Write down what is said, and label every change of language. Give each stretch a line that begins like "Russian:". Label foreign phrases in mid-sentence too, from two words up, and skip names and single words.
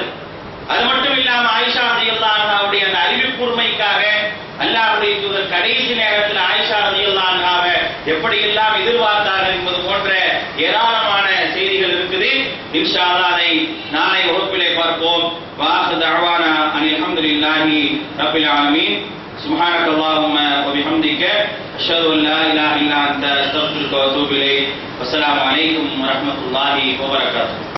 Tamil: அது மட்டும் இல்லாம ஆயிஷா
Arabic: رضي الله عنها
Tamil: அந்த அறிவுக்கூர்மைக்காக அல்லாஹ்வுடைய தூதர் கடைசி நேரத்தில் ஆயிஷா
Arabic: رضي الله عنها
Tamil: எப்படி எல்லாம் எதிர்பார்த்தார்கள் என்பது போன்ற ஏராளமான செய்திகள் இருக்குது.
Arabic: إن شاء الله
Tamil: அதை நாளை வகுப்பிலே பார்ப்போம்.
Arabic: وآخر دعوانا أن الحمد لله رب العالمين. سبحانك اللهم وبحمدك أشهد أن لا إله إلا أنت أستغفرك وأتوب إليك. والسلام عليكم ورحمة الله وبركاته.